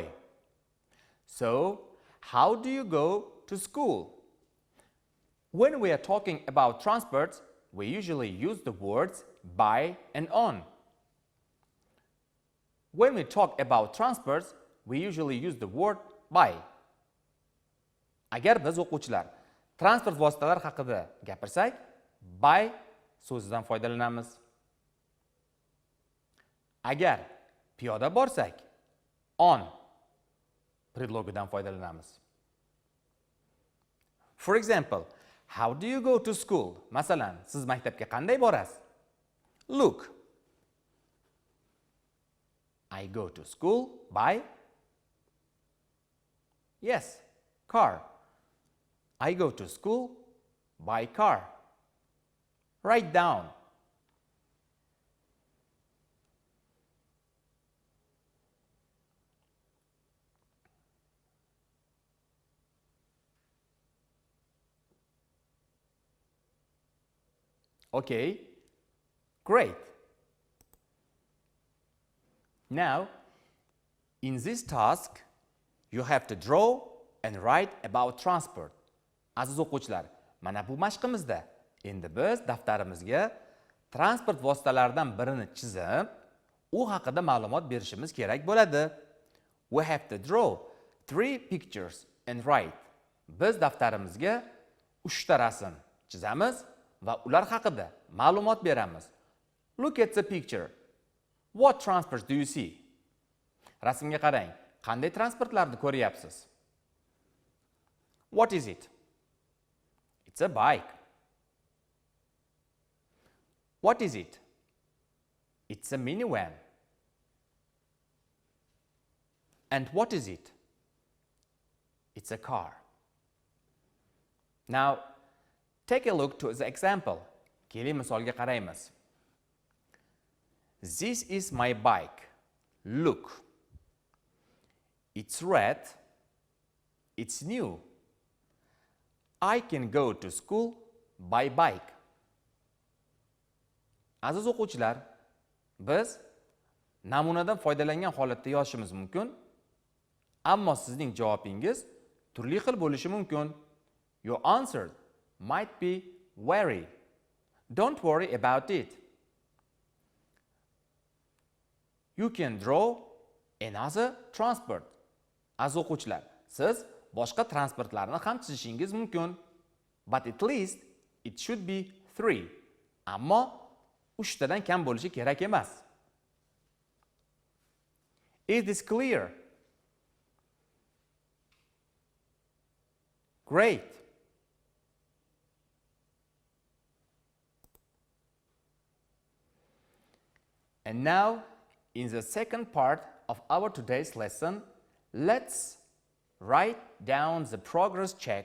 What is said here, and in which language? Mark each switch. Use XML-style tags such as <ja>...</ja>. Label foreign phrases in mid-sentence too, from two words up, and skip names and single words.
<en>So, how do you go to school? When we are talking about transports, we usually use the words by and on. When we talk about transports, we usually use the word by.</en> <uz>Agar biz o'quvchilar transport vositalari haqida gapirsak, by so'zidan foydalanamiz. Agar piyoda borsak, on predlogidan foydalanamiz.</uz> <en>For example, how do you go to school?</en> <uz>Masalan, siz maktabga qanday borasiz?</uz> <en>Look. I go to school by, yes, car. I go to school by car. Write down. Okay, great. Now, in this task, you have to draw and write about transport.</en> <uz>Aziz o'quvchilar, mana bu mashqimizda endi biz daftarimizga transport vositalaridan birini chizib, u haqida ma'lumot berishimiz kerak bo'ladi.</uz> <en>We have to draw 3 pictures and write.</en> <uz>Biz daftarimizga 3 ta rasm chizamiz va ular haqida ma'lumot beramiz.</uz> <en>Look at the picture. What transports do you see?</en> <uz>Rasmga qarang. Qanday transportlarni ko'ryapsiz?</uz> <en>What is it? It's a bike. What is it? It's a minivan. And what is it? It's a car. Now, take a look to the example.</en> <uz>Keling misolga qaraymiz.</uz> <en>This is my bike. Look. It's red. It's new. I can go to school by bike.</en> <uz>Aziz o'quvchilar, biz namunadan foydalangan holatda yozishimiz mumkin, ammo sizning javobingiz turli xil bo'lishi mumkin.</uz> <en>Your answer might be very. Don't worry about it. You can draw another transport.</en> <uz>Aziz o'quvchilar, siz boshqa transportlarni ham chizishingiz mumkin.</uz> <en>But at least it should be 3.</en> <uz>Ammo 3 tadan kam bo'lishi kerak emas.</uz> <en>Is this clear? Great. And now, in the second part of our today's lesson, let's write down the progress check.</en>